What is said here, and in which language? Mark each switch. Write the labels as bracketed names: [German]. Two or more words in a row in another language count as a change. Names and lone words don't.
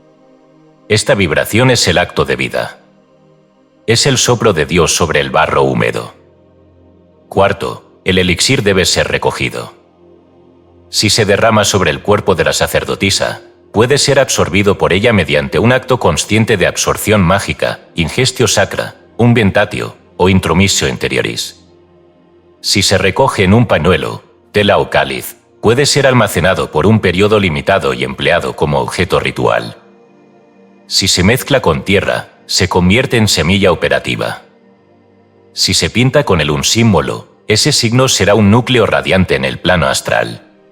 [Spanish] Esta vibración es el acto de vida. Es el soplo de Dios sobre el barro húmedo. Cuarto, el elixir debe ser recogido. Si se derrama sobre el cuerpo de la sacerdotisa, puede ser absorbido por ella mediante un acto consciente de absorción mágica, [Latin] ingestio sacra, un ventatio o intromissio interioris. [Spanish] Si se recoge en un pañuelo, tela o cáliz, puede ser almacenado por un periodo limitado y empleado como objeto ritual. Si se mezcla con tierra, se convierte en semilla operativa. Si se pinta con un símbolo, ese signo será un núcleo radiante en el plano astral.